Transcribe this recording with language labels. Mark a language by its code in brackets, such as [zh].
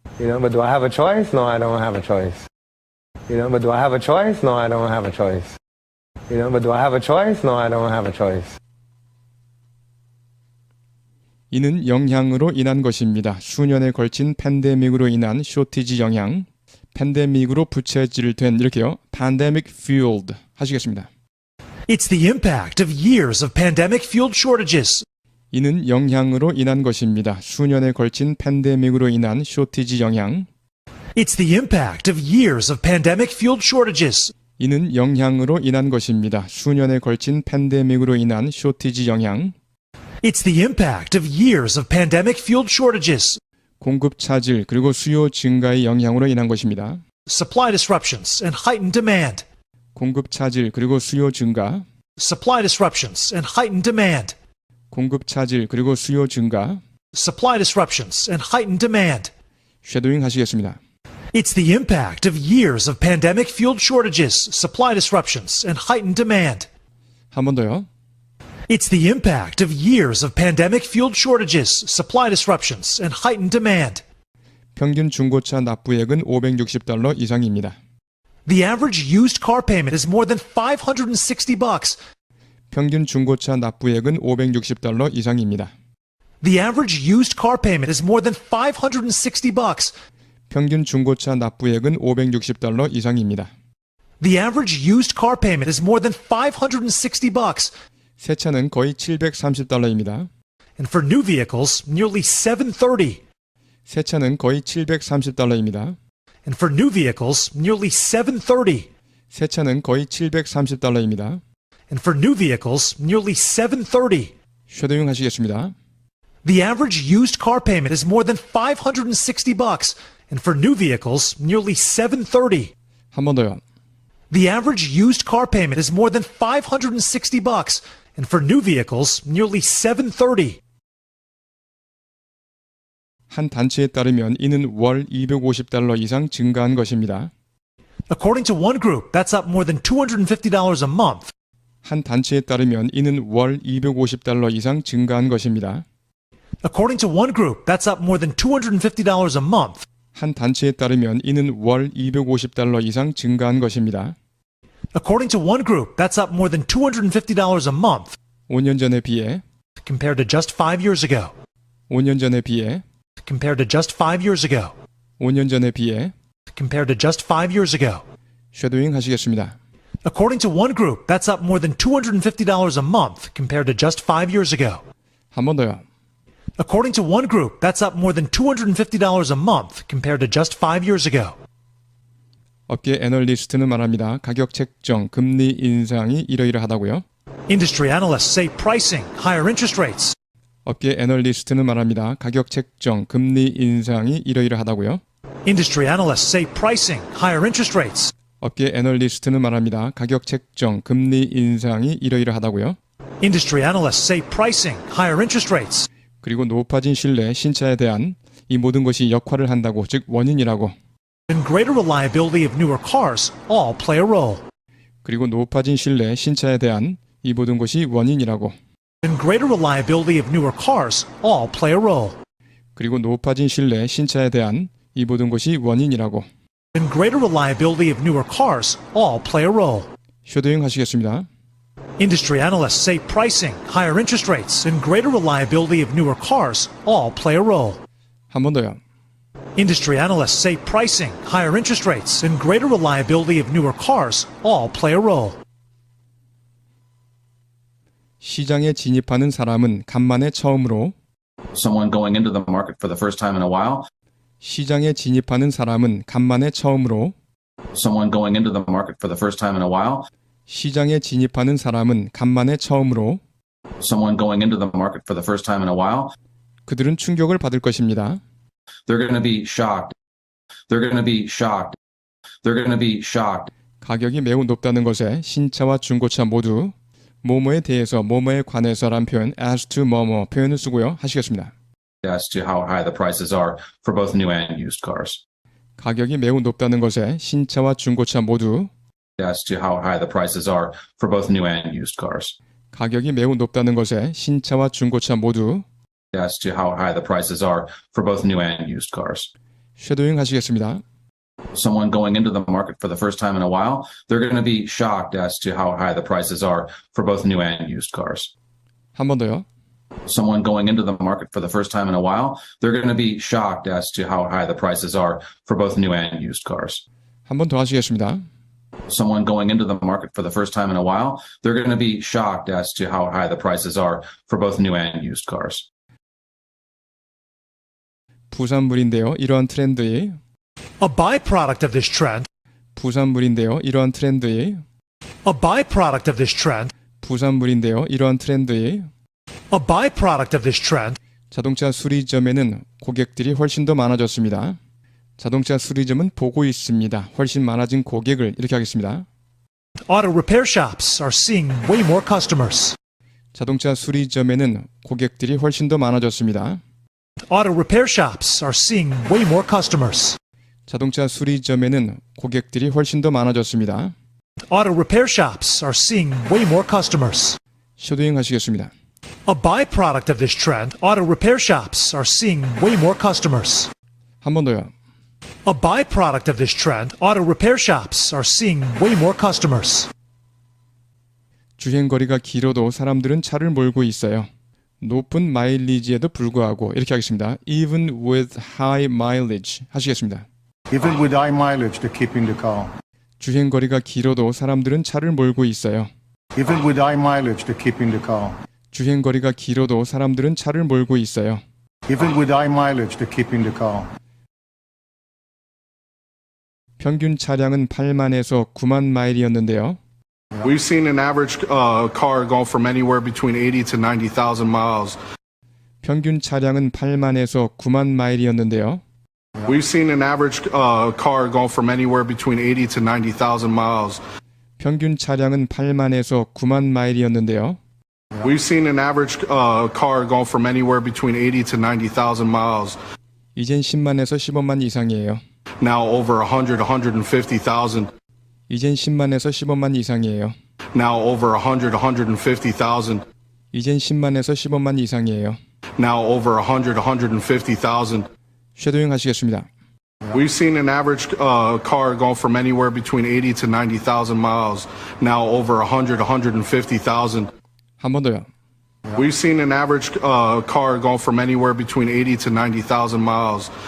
[en] You know, but do I have a choice? No, I don't have a choice. You know, but do I have a choice? No, I don't have a choice. You know, but do I have a choice? No, I don't have a choice. [ko] 이는 영향으로 인한 것입니다. 수년에 걸친 팬데믹으로 인한 쇼티지 영향, 팬데믹으로 부채질된 이렇게요. [en] pandemic fueled [ko] 하시겠습니다. [en] It's the impact of years of pandemic-fueled shortages. [ko] 이는 영향으로 인한 것입니다. 수년에 걸친 팬데믹으로 인한 쇼티지 영향, [en] It's the impact of years of pandemic-fueled shortages. [ko] 이는 영향으로 인한 것입니다. 수년에 걸친 팬데믹으로 인한 쇼티지 영향, [en] It's the impact of years of pandemic-fueled shortages. [ko] 공급 차질 그리고 수요 증가의 영향으로 인한 것입니다. [en] Supply disruptions and heightened demand. [ko] 공급 차질 그리고 수요 증가, [en] Supply disruptions and heightened demand. [ko] 공급 차질 그리고 수요 증가, [en] Supply disruptions and heightened demand. [ko] 쉐도잉 하시겠습니다. [en] It's the impact of years of pandemic-fueled shortages, supply disruptions, and heightened demand. [ko] 한 번 더요. [en] It's the impact of years of pandemic-fueled shortages, supply disruptions, and heightened demand. [ko] 평균 중고차 납부액은 $560 이상입니다. [en] The average used car payment is more than $560. [ko] 평균 중고차 납부액은 $560 이상입니다. [en] The average used car payment is more than $560. [ko] 평균 중고차 납부액은 $560 이상입니다. [en] The average used car payment is more than $560. [ko] 새 차는 거의 $730입니다. [en] And for new vehicles, nearly $730. [ko] 새 차는 거의 $730입니다. [en] And for new vehicles, nearly $730. [ko] 새 차는 거의 $730입니다. [en] And for new vehicles, nearly $730. [ko] 쉐도잉 하시겠습니다. [en] The average used car payment is more than $560. And for new vehicles, nearly $730. [ko] 한 번 더요. [en] The average used car payment is more than $560. And for new vehicles, nearly $730. [ko] 한 단체에 따르면 이는 월 $250 이상 증가한 것입니다. [en] According to one group, that's up more than $250 a month. [ko] 한 단체에 따르면 이는 월 $250 이상 증가한 것입니다. [en] According to one group, that's up more than $250 a month. [ko] 한 단체에 따르면 이는 월 $250 이상 증가한 것입니다. [en] According to one group, that's up more than $250 a month. [ko] 5년 전에 비해, [en] Compared to just 5 years ago. [ko] 5년 전에 비해, [en] Compared to just 5 years ago. [ko] 5년 전에 비해, [en] Compared to just 5 years ago. [ko] 쉐도잉 하시겠습니다. [en] According to one group, that's up more than $250 a month compared to just 5 years ago. [ko] 한 번 더요. [en] According to one group, that's up more than $250 a month compared to just 5 years ago. [ko] 업계 애널리스트는 말합니다. 가격 책정, 금리 인상이 이러이러하다고요. [en] Industry analysts say pricing, higher interest rates. [ko] 업계 애널리스트는 말합니다. 가격 책정, 금리 인상이 이러이러하다고요. [en] Industry analysts say pricing, higher interest rates. [ko] 업계 애널리스트는 말합니다. 가격 책정, 금리 인상이 이러이러하다고요. [en] Industry analysts say pricing, higher interest rates. [ko] 그리고 높아진 신뢰, 신차에 대한 이 모든 것이 역할을 한다고, 즉 원인이라고. [en] And greater reliability of newer cars all play a role. [ko] 그리고 높아진 신뢰, 신차에 대한 이 모든 것이 원인이라고. [en] And greater reliability of newer cars all play a role. [ko] 그리고 높아진 신뢰, 신차에 대한 이 모든 것이 원인이라고. [en] And greater reliability of newer cars all play a role. [ko] 쉐도잉 하시겠습니다. [en] Industry analysts say pricing, higher interest rates, and greater reliability of newer cars all play a role. [ko] 한 번 더요. [en] Industry analysts say pricing, higher interest rates, and greater reliability of newer cars all play a role. [ko] 시장에 진입하는 사람은 간만에 처음으로 [en] Someone going into the market for the first time in a while. [ko] 시장에 진입하는 사람은 간만에 처음으로 [en] Someone going into the market for the first time in a while. [ko] 시장에 진입하는 사람은 간만에 처음으로 [en] Someone going into the market for the first time in a while. [ko] 그들은 충격을 받을 것입니다. [en] They're going to be shocked. They're going to be shocked. They're going to be shocked. [ko] 가격이 매우 높다는 것에 신차와 중고차 모두 뭐뭐에 대해서 뭐뭐에 관해서란 표현 [en] as to [ko] 뭐뭐 표현을 쓰고요. 하시겠습니다. [en] As to how high the prices are for both new and used cars. [ko] 가격이 매우 높다는 것에 신차와 중고차 모두 [en] As to how high the prices are for both new and used cars. [ko] 가격이 매우 높다는 것에 신차와 중고차 모두 [en] As to how high the prices are for both new and used cars. [ko] 쉐도잉 하시겠습니다. [en] Someone going into the market for the first time in a while, they're going to be shocked as to how high the prices are for both new and used cars. [ko] 한 번 더요. [en] Someone going into the market for the first time in a while, they're going to be shocked as to how high the prices are for both new and used cars. [ko] 한 번 더 하시겠습니다. [en] Someone going into the market for the first time in a while, they're going to be shocked as to how high the prices are for both new and used cars. [ko] 부산물인데요. 이러한 트렌드의 [en] A byproduct of this trend, [ko] 부산물인데요. 이러한 트렌드의 [en] a byproduct of this trend, [ko] 부산물인데요. 이러한 트렌드의 [en] a byproduct of this trend, [ko] 자동차 수리점에는 고객들이 훨씬 더 많아졌습니다. 자동차 수리점은 보고 있습니다. 훨씬 많아진 고객을 이렇게 하겠습니다. [en] auto repair shops are seeing way more customers. [ko] 자동차 수리점에는 고객들이 훨씬 더 많아졌습니다. [en] Auto repair shops are seeing way more customers. [ko] 자동차 수리점에는 고객들이 훨씬 더 많아졌습니다. [en] Auto repair shops are seeing way more customers. [ko] 쉐도잉 하시겠습니다. [en] A byproduct of this trend, auto repair shops are seeing way more customers. [ko] 한 번 더요. [en] A byproduct of this trend, auto repair shops are seeing way more customers. [ko] 주행거리가 길어도 사람들은 차를 몰고 있어요. 높은 마일리지에도 불구하고 이렇게 하겠습니다. [en] Even with high mileage [ko] 하시겠습니다. [en] Even with high mileage, they're keeping the car. [ko] 주행거리가 길어도 사람들은 차를 몰고 있어요. [en] Even with high mileage, they're keeping the car. [ko] 주행거리가 길어도 사람들은 차를 몰고 있어요. [en] Even with high mileage, they're keeping the car. [ko] 평균 차량은 8만에서 9만 마일이었는데요. [en] We've seen an average car go from anywhere between 80 to 90,000 miles. [ko] 평균 차량은 8만에서 9만 마일이었는데요. [en] We've seen an average car go from anywhere between 80 to 90,000 miles. [ko] 평균 차량은 8만에서 9만 마일이었는데요. [en] We've seen an average car go from anywhere between 80 to 90,000 miles. [ko] 이젠 10만에서 15만 이상이에요. [en] Now over 100, 150,000. [ko] 이젠 10만에서 15만 이상이에요. [en] Now over 100, 150,000. [ko] 이젠 10만에서 15만 이상이에요. [en] Now over 100, 150,000. [ko] 쉐도잉 하시겠습니다. [en] We've seen an average car go from anywhere between 80 to 90,000 miles. Now over 100, 150,000. [ko] 한 번 더요. [en] We've seen an average car go from anywhere between 80 to 90,000 miles.